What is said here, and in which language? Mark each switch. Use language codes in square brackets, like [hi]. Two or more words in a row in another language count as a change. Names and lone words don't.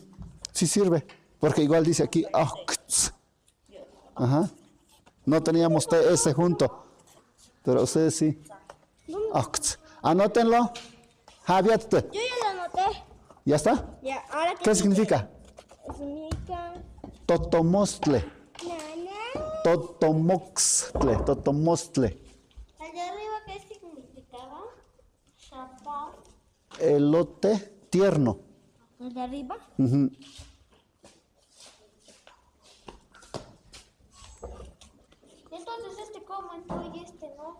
[es] Sí sirve, porque igual dice aquí ox. Ajá. No teníamos TS junto, pero ustedes sí. Ox. Anótenlo. Javier, Yo ya lo anoté. ¿ya está? Ya, ahora ¿Qué significa? Significa... Totomostle. Nana. Totomoxtle. Totomostle. Allá arriba, ¿qué significaba? Chapa. Elote tierno. ¿El de arriba? Ujú. Entonces, ¿cómo entró y no?